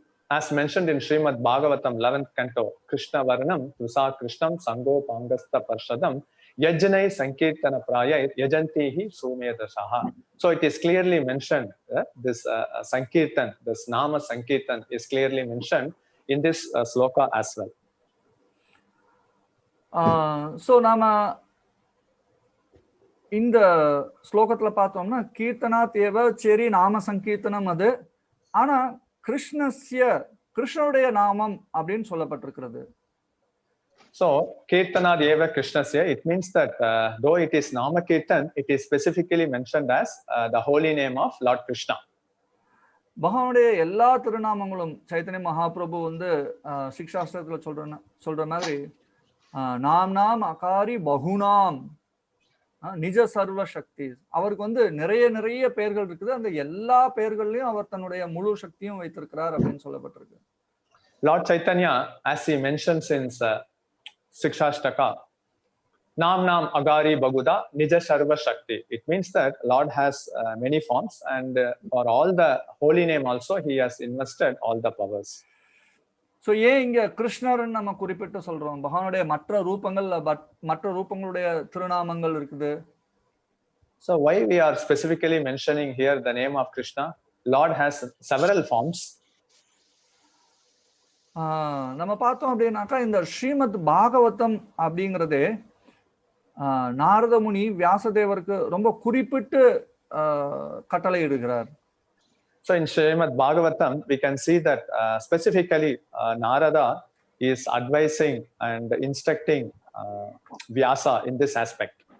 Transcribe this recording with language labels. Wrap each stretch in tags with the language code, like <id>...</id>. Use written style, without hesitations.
<en>As mentioned in Srimad Bhagavatam 11th canto,</en> <sa>Krishna Varnam Tusa Krishnam Sango Pangasta Parshadam Yajnai Sankirtana Prayai Yajantihi Sumedashaha.</sa> <en>So it is clearly mentioned, this Sankirtan, this Nama Sankirtan is clearly mentioned in this sloka as well.</en> <ta>So நாம இந்த ஸ்லோகத்துல பார்த்தோம்னா கீர்த்தனா தேவ சரி நாம சங்கீர்த்தனம் அது, ஆனா கிருஷ்ணனுடைய நாமம் அப்படின்னு சொல்லப்பட்டிருக்கிறது.</ta> <en>So</en> <sa>Kirtana Deva Krishnasya,</sa> <en>it means that though it is Nama Kirtan, it is specifically mentioned as the holy name of Lord Krishna.</en> <ta>பகவானுடைய எல்லா திருநாமங்களும் சைத்தன்ய மகாபிரபு சிக்ஷாஸ்திரத்துல சொல்ற மாதிரி</ta> <sa>நாம் நாம் அகாரி பகுநாம் நிஜ சர்வ சக்தி.</sa> <ta>அவருக்கு நிறைய பெயர்கள் இருக்குது, அந்த எல்லா பெயர்களையும் அவர் தன்னுடைய முழு சக்தியும் வைத்திருக்கிறார் அப்படின்னு சொல்லப்பட்டிருக்கு.</ta> <en>Lord Chaitanya, as he mentions in Sikshashtaka,</en> <sa>Nam Nam Agari Baguda Nija Sarva Shakti.</sa> <en>It means that Lord has many forms, and for all the holy name also he has invested all the powers.</en> <ta>So ஏன் இங்க கிருஷ்ணர்னு நம்ம குறிப்பிட்டு சொல்றோம்? பகவானுடைய மற்ற ரூபங்களுடைய திருநாமங்கள் இருக்குது.</ta> <en>So why we are specifically mentioning here the name of Krishna? Lord has several forms.</en> <ta>நம்ம பார்த்தோம் அப்படின்னாக்கா இந்த ஸ்ரீமத் பாகவதம் அப்படிங்கிறதே நாரத முனி வியாசதேவருக்கு ரொம்ப குறிப்பிட்டு கட்டளை இடுகிறார்.</ta> <en>So in Srimad Bhagavatam, we can see that specifically Narada is advising and instructing Vyasa in this aspect.</en>